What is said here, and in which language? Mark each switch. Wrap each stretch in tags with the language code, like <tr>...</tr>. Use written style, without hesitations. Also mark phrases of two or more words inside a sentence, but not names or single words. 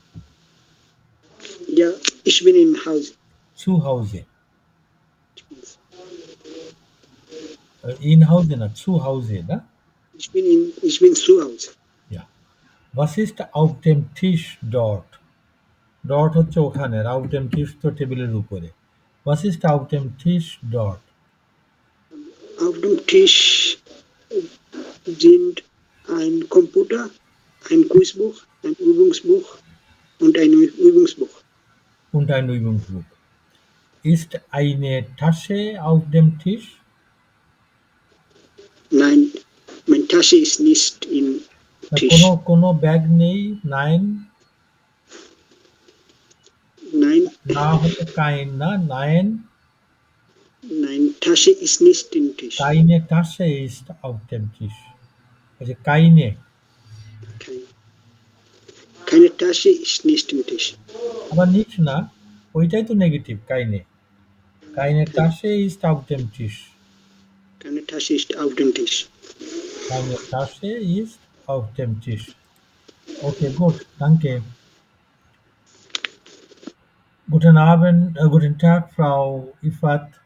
<de>Ja, ich bin im Haus. Zu Hause. In Hause, na, zu Hause, na? Ich bin zu Hause. Ja. Was ist auf dem Tisch dort?</de> <bn>Dort হচ্ছে ওখানে,</bn> <de>auf dem Tisch</de> <bn>তো টেবিলের উপরে।</bn> <de>Was ist auf dem Tisch dort? Auf dem Tisch sind ein Computer, ein Quizbuch, ein Übungsbuch und ein Übungsbuch. Und ein Übungsbuch. Ist eine Tasche auf dem Tisch? Nein, meine Tasche ist nicht im Tisch.</de> <bn>কোনো ব্যাগ নেই?</bn> <de>Nein. Nein,</de> <bn>না হলে kein, না?</bn> <de>Nein. nein, Tasche ist nicht im Tisch. Keine Tasche ist auf dem Tisch. Also keine. Keine Tasche ist nicht im Tisch. Aber nicht,</de> <bn>না, ওইটাই তো নেগেটিভ,</bn> <de>keine. Keine Tasche ist auf dem Tisch. Keine Tasche ist auf dem Tisch. Keine Tasche ist auf dem Tisch. Okay, gut, danke. Guten Abend, guten Tag, Frau Ifat.</de>